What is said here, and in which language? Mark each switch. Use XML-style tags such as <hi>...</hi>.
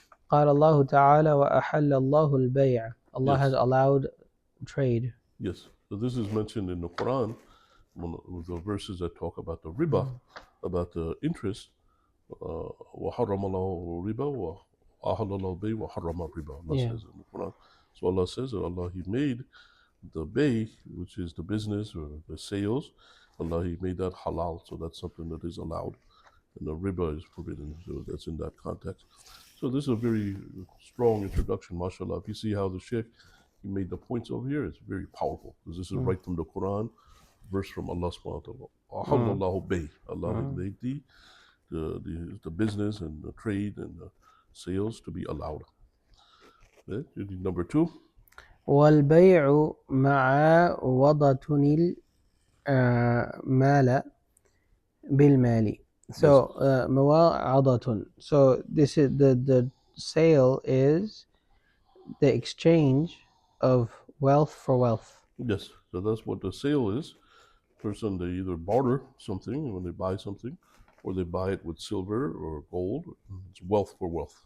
<ar>قال الله تعالى وأحل الله البيع.</ar> <en>Allah has allowed trade. Yes. So this is mentioned in the Quran, with the verses that talk about the riba, about the interest.</en> <ar>وَحَرَّمَ اللَّهُ الرِّبَا وَأَحَلَّ اللَّهُ الْبَيْعَ وَحَرَّمَ الرِّبَا.</ar> <en>Allah says in the Quran. So Allah says that Allah, He made the bay, which is the business or the sales, Allah, He made that halal, so that's something that is allowed. And the riba is forbidden, so that's in that context. So this is a very strong introduction, mashallah. If you see how the Sheikh, he made the points over here, it's very powerful, because this is right from the Quran, verse from Allah subhanahu wa ta'ala. Bay. Allah made the business and the trade and the sales to be allowed. Okay? Number 2.</en> <ar>والبيع معاوضة المال بالمال.</ar> <en>So مواعظة. So this is the sale is the exchange of wealth for wealth. Yes, so that's what the sale is. Person, they either barter something when they buy something, or they buy it with silver or gold. It's wealth for wealth.</en>